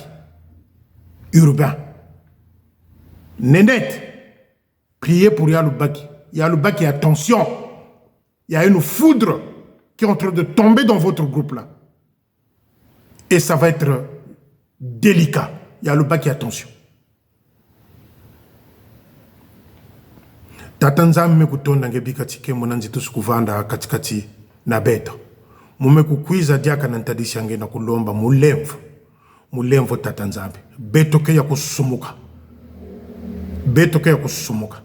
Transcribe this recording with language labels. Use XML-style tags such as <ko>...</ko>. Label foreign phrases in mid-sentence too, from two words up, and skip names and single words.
<fr>Urbain. Nénette. Priez pour Yalou Baki. Yalou Baki, attention. Il y a une foudre qui est en train de tomber dans votre groupe là. Et ça va être délicat. Yalou Baki, attention.</fr> <ktu>Tatanza mmekutonda ngebikati ke monanzi tusikuvanda katikati na beto. Mumekukwiza diaka na ntadisi yange na kulomba mulemvo tatanzambe. Beto ke ya kusumuka. Beto ke ya kusumuka.</ktu>